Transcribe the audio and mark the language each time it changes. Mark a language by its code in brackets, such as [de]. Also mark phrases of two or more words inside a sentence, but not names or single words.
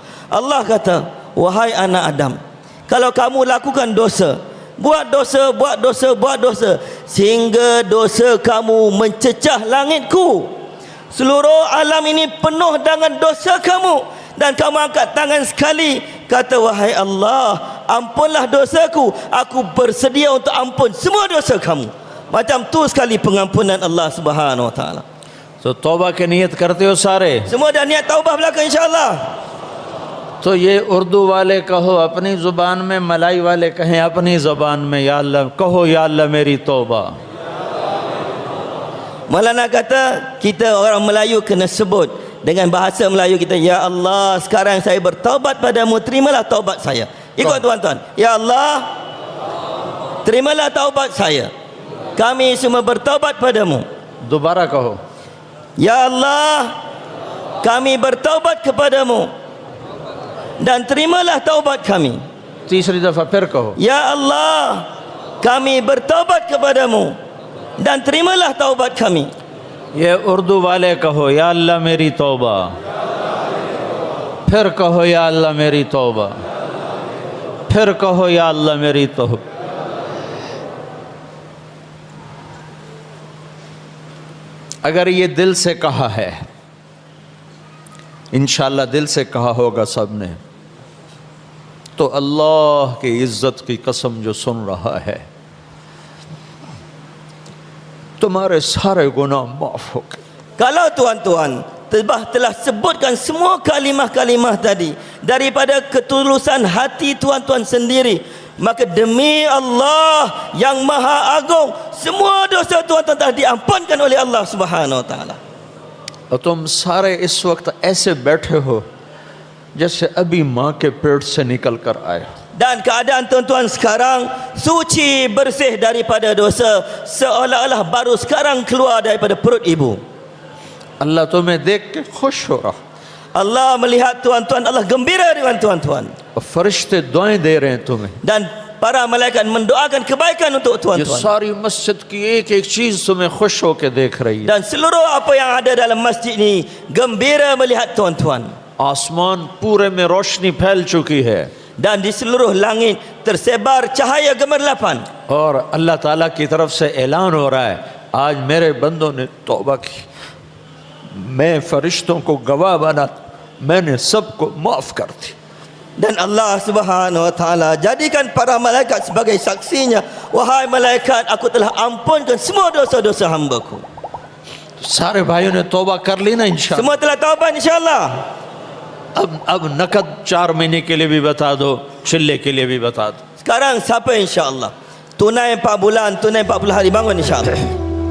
[ms] Allah kata, wahai anak Adam, kalau kamu lakukan dosa, buat dosa sehingga dosa kamu mencecah langitku, seluruh alam ini penuh dengan dosa kamu, dan kamu angkat tangan sekali kata, wahai Allah, ampunlah dosaku, aku bersedia untuk ampun semua dosa kamu. Macam tu sekali pengampunan Allah [ar] سبحانه وتعالى. [ur] تو توبہ کی نیت کرتے ہو سارے? [ms] Semua dah niat taubah belaka insya-Allah. [ur] تو یہ اردو والے کہو اپنی زبان میں، ملائی والے کہیں اپنی زبان میں، یا اللہ کہو، یا اللہ میری توبہ. [ms] Maulana kata kita orang Melayu kena sebut dengan bahasa Melayu kita, ya Allah sekarang saya bertaubat padamu, terimalah taubat saya. Ikut tuan-tuan, ya Allah terimalah taubat saya, kami semua bertaubat padamu. [ur] دوبارہ کہو, [ms] Ya Allah kami bertaubat kepadamu dan terimalah taubat kami. [ur] تیسری دفعہ پھر کہو, [ms] Ya Allah kami bertaubat kepadamu dan terimalah taubat kami. [ur] یہ اردو والے کہو، یا اللہ میری توبہ. پھر کہو، یا اللہ میری توبہ. پھر کہو، یا اللہ میری توبہ. اگر یہ دل سے کہا ہے، ان شاء اللہ دل سے کہا ہوگا سب نے، تو اللہ کی عزت کی قسم جو سن رہا ہے، تمہارے سارے گناہ معاف ہو گئے. [ms] Kalau tuan-tuan telah sebutkan semua kalimah-kalimah tadi daripada ketulusan hati tuan-tuan sendiri, maka demi Allah yang Maha Agung, semua dosa tuan-tuan telah diampunkan oleh Allah [ar] سبحانه وتعالى. [ur] اور تم سارے اس وقت ایسے بیٹھے ہو جیسے ابھی ماں کے پیٹ سے نکل کر آئے. [ms] Dan keadaan tuan-tuan sekarang suci, bersih daripada dosa, seolah-olah baru sekarang keluar daripada perut ibu. [ur] اللہ تمہیں دیکھ کے خوش ہو رہا, [ms] Allah melihat tuan-tuan, Allah gembira dengan tuan-tuan, [ur] اور فرشتے دعائیں دے رہے ہیں تمہیں. [ms] dan para malaikat mendoakan kebaikan untuk [ur] ये [ms] tuan-tuan. [ur] ساری مسجد کی ایک ایک چیز تمہیں خوش ہو کر دیکھ رہی ہے. [ms] Dan seluruh apa yang ada dalam masjid ini gembira melihat tuan-tuan. [ur] آسمان پورے میں روشنی پھیل چکی ہے [ms] Dan di seluruh langit tersebar cahaya gemerlapan. [ur] اور اللہ تعالیٰ کی طرف سے اعلان ہو رہا ہے، آج میرے بندوں نے توبہ کی، میں فرشتوں کو گواہ بنا، میں نے سب کو معاف کر دی. [ms] Dan Allah [ar] سبحانه وتعالى [ms] jadikan para malaikat sebagai saksinya, wahai malaikat, aku telah ampunkan semua dosa-dosa hamba-Ku. [ur] سارے بھائیوں نے توبہ کر لی نا ان شاء اللہ. [ms] Semua telah taubat insya-Allah. [ur] اب نقد 4 مہینے کے لیے بھی بتا دو، چلے کے لیے بھی بتا دو. [ms] Sekarang siapa insya-Allah? Tunai 4 bulan, tunai 40 hari, bangun insya-Allah.